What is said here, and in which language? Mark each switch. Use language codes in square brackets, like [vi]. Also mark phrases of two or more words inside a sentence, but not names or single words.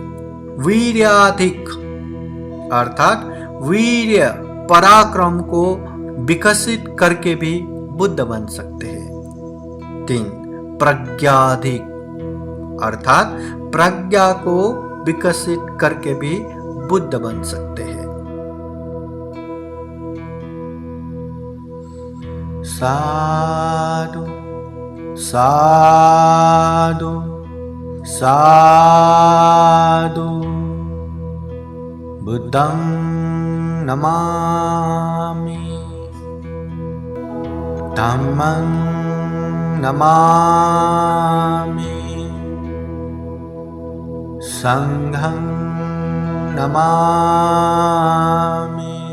[hi] वीर्याधिक अर्थात वीर्य पराक्रम को विकसित करके भी बुद्ध बन सकते हैं। 3 प्रज्ञाधिक अर्थात प्रज्ञा को विकसित करके भी बुद्ध बन सकते हैं। [pi] साधु साधु साधु बुद्धं नमामि धम्मं नमामि संघं नमामि